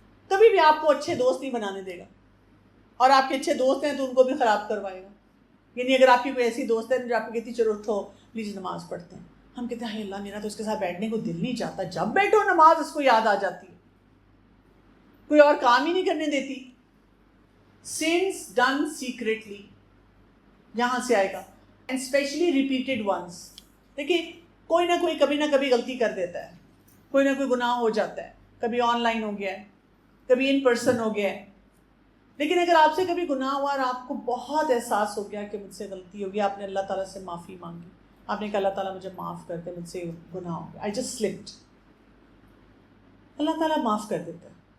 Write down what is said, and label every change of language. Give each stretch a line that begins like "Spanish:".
Urdu: کبھی بھی آپ کو اچھے دوست نہیں بنانے دے گا, اور آپ کے اچھے دوست ہیں تو ان کو بھی خراب کروائے گا. یعنی اگر آپ کی کوئی ایسی دوست ہے جو آپ کو کہتی چلو اٹھو پلیز نماز پڑھتے ہیں, ہم کہتے ہیں اللہ میرا تو اس کے ساتھ بیٹھنے کو دل نہیں چاہتا, جب بیٹھو نماز اس کو یاد آ جاتی ہے, کوئی اور کام ہی نہیں کرنے دیتی.
English: sins done secretly,
Urdu: یہاں سے آئے گا,
English: and especially repeated ones.
Urdu: دیکھیں کوئی نہ کوئی کبھی نہ کبھی غلطی کر دیتا ہے, کوئی نہ کوئی گناہ ہو جاتا ہے, کبھی آن لائن ہو گیا ہے, کبھی ان پرسن ہو گیا ہے. لیکن اگر آپ سے کبھی گناہ ہوا اور آپ کو بہت احساس ہو گیا کہ مجھ سے غلطی ہو گئی, آپ نے اللہ تعالیٰ سے معافی مانگی, آپ نے کہا اللہ تعالیٰ مجھے معاف کر دے, مجھ سے گناہ ہو گیا,
English: I just slipped,
Urdu: اللہ تعالیٰ معاف کر دیتا ہے.